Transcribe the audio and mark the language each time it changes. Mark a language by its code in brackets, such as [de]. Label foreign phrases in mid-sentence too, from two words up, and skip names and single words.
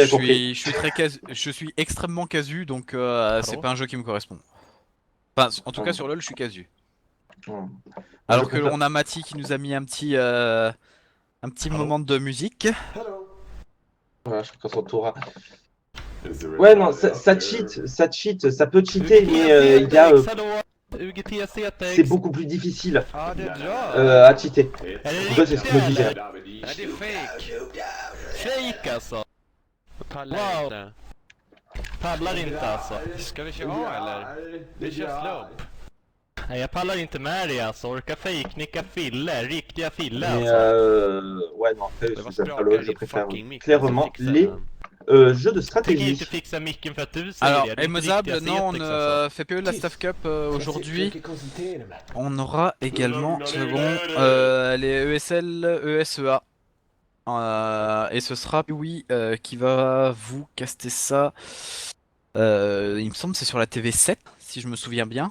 [fr] rien compris. je suis extrêmement casu, donc c'est pas un jeu qui me correspond. Enfin, en tout cas sur LoL, je suis casu. Moi, je Alors que préfère. l'on a Mati qui nous a mis un petit moment de musique. Voilà, je préfère son tour. [en] Is there [fr] Ouais, non, [en] anybody out [fr] ça [en] there? [fr] cheat, ça peut cheater, mais il y a, c'est beaucoup plus difficile à cheater. En tout cas, c'est ce que me disait. [sv] Det är fake. Fake alltså. Pallar Wow. inte. Pallar inte alltså. Ska vi köra A eller? Vi kör slope. Nej, jag pallar inte med det alltså. Orka fejknicka Fille. Riktiga Fille [fr] Mais [sv] alltså. [fr] ouais, non, après, [sv] Det var [fr] je [sv] sprakar i [fr] je préfère [sv] fucking mick. [fr] clairement [sv] Alltså, [fr] les jeux de [sv] Jag tänker [fr] stratégie. [sv] inte fixa micken för att du säger [fr] Alors, [sv] det. Det är inte [fr] Emosable, [sv] riktiga [fr] non, on [sv] Cetix, [fr] ne [sv] alltså. [fr] fait plus la Staff Cup aujourd'hui. On aura également, les ESL, ESEA. Et ce sera oui qui va vous caster ça. Il me semble que c'est sur la TV7, si je me souviens bien.